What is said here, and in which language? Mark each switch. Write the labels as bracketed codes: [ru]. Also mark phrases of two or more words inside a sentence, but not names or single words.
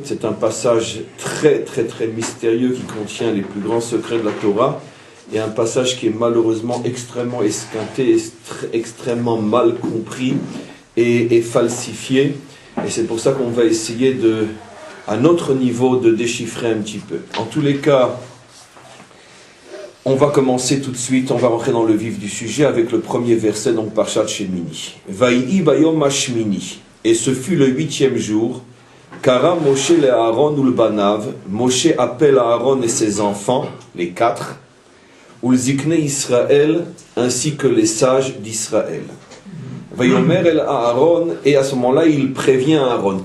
[fr] C'est un passage très très très mystérieux qui contient les plus grands secrets de la Torah, et un passage qui est malheureusement extrêmement esquinté, extrêmement mal compris et falsifié. Et c'est pour ça qu'on va essayer à notre niveau de déchiffrer un petit peu. En tous les cas, on va commencer tout de suite, on va rentrer dans le vif du sujet avec le premier verset, donc Parshat Shemini. [he] ויהי ביום השמיני. [fr] Et ce fut le 8e jour. [he] קרא משה לאהרן ולבניו. [fr] Moshe appelle Aaron et ses enfants, les 4, [he] ולזקני ישראל, [fr] ainsi que les sages d'Israël. [he] ויאמר אל אהרן, [fr] et à ce moment-là, il prévient Aaron.